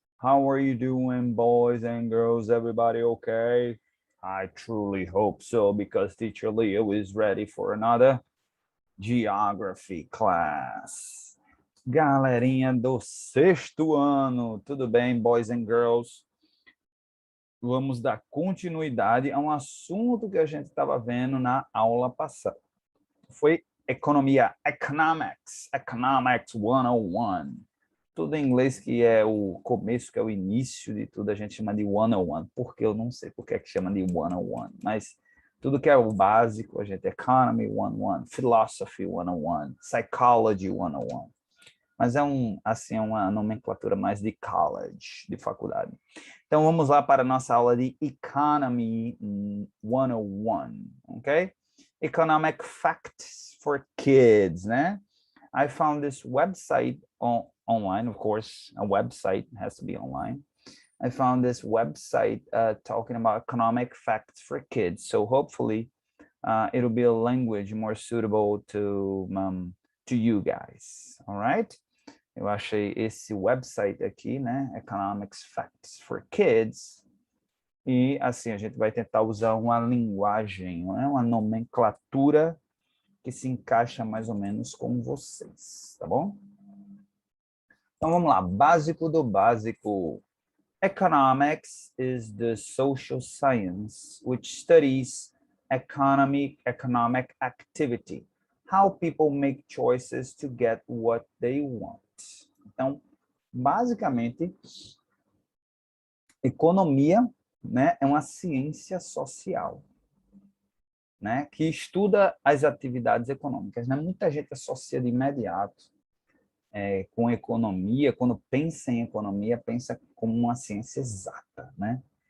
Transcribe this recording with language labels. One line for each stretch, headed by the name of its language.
English: How are you doing, boys and girls? Everybody okay? I truly hope so, because Teacher Leo is ready for another geography class.
Portuguese: Galerinha do sexto ano, tudo bem,
English: boys and girls?
Portuguese: Vamos dar continuidade a um assunto que a gente estava vendo na aula passada. Foi economia,
English: economics 101.
Portuguese: Tudo em inglês que é o começo, que é o início de tudo, a gente chama de 101. Porque eu não sei porque é que chama de 101, mas tudo que é o básico, a gente
English: economy 101, philosophy 101, psychology 101.
Portuguese: Mas é assim, uma nomenclatura mais de college, de faculdade. Então vamos lá para a nossa aula de
English: economy 101,
Portuguese: ok?
English: Economic facts for kids,
Portuguese: né?
English: I found this website online, of course, a website has to be online. I found this website talking about economic facts for kids. So hopefully it'll be a language more suitable to you guys, all right?
Portuguese: Eu achei esse website aqui, né?
English: Economics Facts for Kids.
Portuguese: E assim, a gente vai tentar usar uma linguagem, né? Uma nomenclatura que se encaixa mais ou menos com vocês, tá bom? Então vamos lá, básico do básico.
English: Economics is the social science which studies economic activity, how people make choices to get what they want.
Portuguese: Então, basicamente, economia, né, é uma ciência social, né, que estuda as atividades econômicas, né? Muita gente associa de imediato com economia, quando pensa em economia, pensa como uma ciência exata, né?